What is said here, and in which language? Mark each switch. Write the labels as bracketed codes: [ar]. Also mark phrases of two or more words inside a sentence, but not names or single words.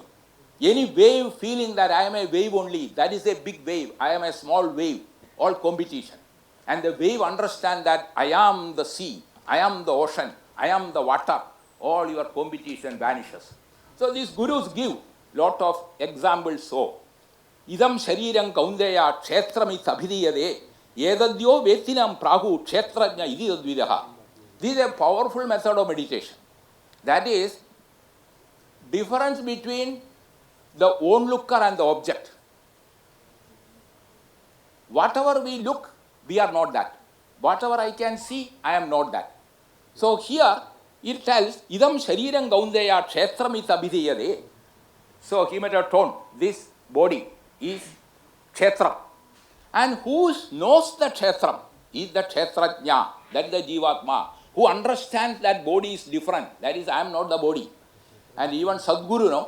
[en] Any wave feeling that I am a wave only, that is a big wave, I am a small wave, all competition. And the wave understand that I am the sea, I am the ocean, I am the water, all your competition vanishes. So these gurus give lot of examples so. [sa] Idam sharirang kaundeya kshetramit abhidiyade edadyo vetinam prahu kshetrajna ididadvidaha. [en] This is a powerful method of meditation. That is, difference between the onlooker and the object. Whatever we look, we are not that. Whatever I can see, I am not that. So here it tells, [sa] idam sharirang gaundeya kshetramit abhidiyade. [en] So he made a tone, this body is kshetra. And who knows the kshetram is the kshetrajna, that is the jivatma, who understands that body is different. That is, I am not the body. And even Sadguru, no?